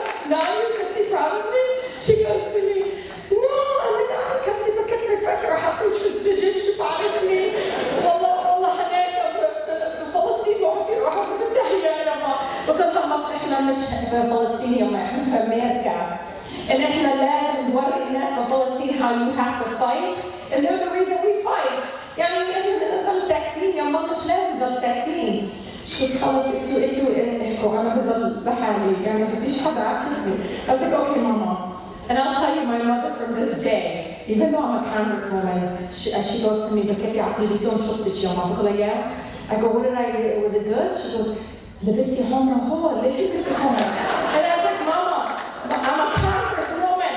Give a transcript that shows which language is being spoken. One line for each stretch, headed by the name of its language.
English: Now you're simply proud of me? She goes to me, no, I'm not because they look at my friend or how interested in she bothers me.
Arabic: والله هناك في فلسطين وراح بالتحية يا ماما وكل ما احنا مش في فلسطين احنا في امريكا and احنا لازم نوري الناس في فلسطين
English: how you have to fight and they're the reason we fight.
Arabic: يعني احنا نضل ساكتين يا ماما مش لازم نضل ساكتين. شو خلص انتوا احكوا انا بضل بحالي يعني ما بديش حدا يعاقبني.
English: I was like, okay, Mama. And I'll tell you, my mother from this day, even though I'm a Congresswoman, she goes to me,
Arabic: بكيكي عقليتيهم شفتك يا ماما. بقول لها
English: I go, what did I do? Was it good? She goes,
Arabic: لبستي حمرا هو ليش لبستي حمرا؟
English: And I was like, Mama, I'm a Congresswoman.